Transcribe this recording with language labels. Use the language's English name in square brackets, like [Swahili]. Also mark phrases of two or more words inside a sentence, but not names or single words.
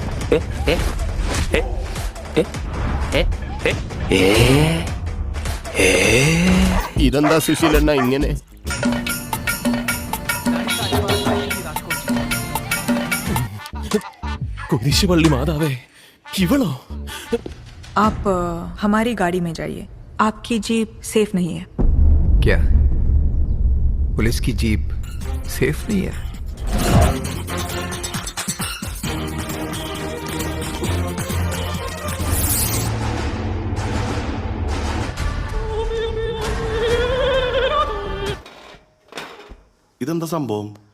[Malayalam] ഇതെന്താ സുശീലണ്ണ ഇങ്ങനെ? കുരിശുപള്ളി മാതാവേ, ഇവളോ? [Hindi] आप हमारी गाड़ी में जाइए. आपकी जीप सेफ नहीं है. क्या पुलिस की जीप सेफ नहीं है? [Malayalam] ഇതെന്താ സംഭവം?